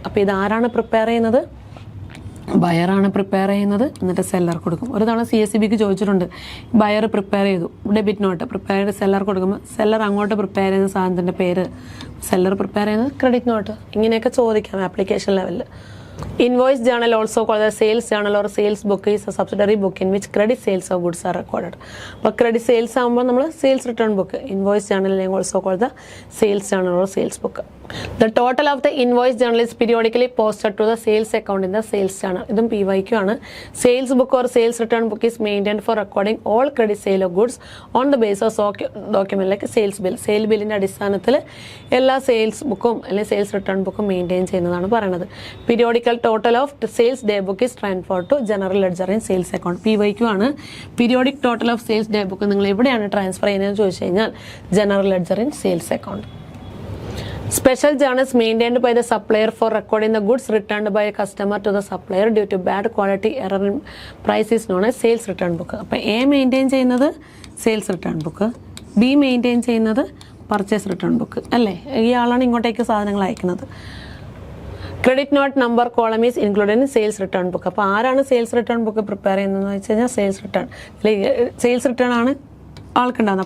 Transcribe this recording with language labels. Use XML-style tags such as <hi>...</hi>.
<ml>അപ്പോൾ ഇതാരാണ് പ്രിപ്പയർ ചെയ്യുന്നത്? ബയറാണ് പ്രിപ്പയർ ചെയ്യുന്നത്. എന്നിട്ട് സെല്ലർ കൊടുക്കും. ഒരു തവണ CSEBക്ക് ചോദിച്ചിട്ടുണ്ട്, ബയർ പ്രിപ്പയർ ചെയ്തു ഡെബിറ്റ് നോട്ട് പ്രിപ്പയർ ചെയ്ത് സെല്ലർ കൊടുക്കുമ്പോൾ സെല്ലർ അങ്ങോട്ട് പ്രിപ്പയർ ചെയ്യുന്ന സാധനത്തിൻ്റെ പേര്, സെല്ലർ പ്രിപ്പയർ ചെയ്യുന്നത് ക്രെഡിറ്റ് നോട്ട്. ഇങ്ങനെയൊക്കെ ചോദിക്കാം ആപ്ലിക്കേഷൻ ലെവലിൽ.</ml> <en>Invoice journal, also called the sales journal or sales book, is a subsidiary book in which credit sales of goods are recorded.</en> <ml>അപ്പോൾ ക്രെഡിറ്റ് സെയിൽസ് ആകുമ്പോൾ നമ്മൾ sales return book.</ml> <en>Invoice journal also called the sales journal or sales book. The total of the invoice journal is periodically posted to the sales account in the sales journal.</en> <ml>ഇതും PYQ ആണ്.</ml> <en>Sales book or sales return book is maintained for recording all credit sale of goods on the basis of document like sales bill.</en> <ml>Sale ബില്ലിൻ്റെ അടിസ്ഥാനത്തിൽ എല്ലാ sales ബുക്കും അല്ലെങ്കിൽ sales return ബുക്കും maintain ചെയ്യുന്നതാണ് പറയുന്നത്.</ml> <en>Periodical total of sales day book is transfer to general ledger in sales account.</en> <ml>PYQ ആണ്. Periodic total of sales day book നിങ്ങൾ എവിടെയാണ് ട്രാൻസ്ഫർ ചെയ്യുന്നതെന്ന് ചോദിച്ചു കഴിഞ്ഞാൽ general ledger in sales account.</ml> <en>Special journals maintained by the supplier for recording the goods returned by a customer to the supplier due to bad quality error in price is known as sales return book.</en> <ml>അപ്പോൾ A maintain ചെയ്യുന്നത് sales return book, B maintain ചെയ്യുന്നത് purchase return book അല്ലേ? ഈ ആളാണ് ഇങ്ങോട്ടേക്ക് സാധനങ്ങൾ അയക്കുന്നത്.</ml> <en>Credit note number column is included in sales return book.</en> <ml>അപ്പോൾ ആരാണ് സെയിൽസ് റിട്ടേൺ ബുക്ക് പ്രിപ്പയർ ചെയ്യുന്നതെന്ന് വെച്ച് കഴിഞ്ഞാൽ സെയിൽസ് റിട്ടേൺ, അല്ലെങ്കിൽ സെയിൽസ് റിട്ടേൺ ആണ് ആൾക്കുണ്ടാകുന്നത്.</ml>